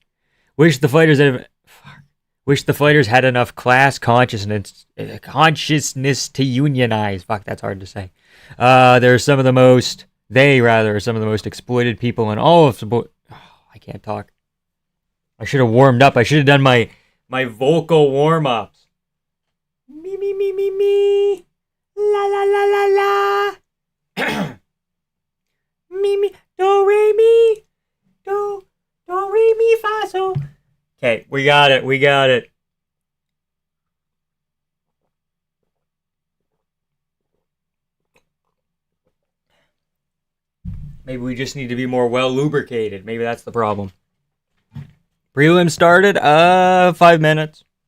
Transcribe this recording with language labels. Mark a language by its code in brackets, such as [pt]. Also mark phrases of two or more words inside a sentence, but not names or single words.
[en] Wish the fighters had enough class consciousness to unionize. Fuck, that's hard to say. They're some of the most exploited people in all of sport. Oh, I can't talk. I should have warmed up. I should have done my vocal warm-ups. Me, me, me, me, me. La, la, la, la, la. Me, me. Do, re, mi. Do, re, mi, fa, so. Okay, we got it. Maybe we just need to be more well lubricated. Maybe that's the problem. Prelim started, 5 minutes.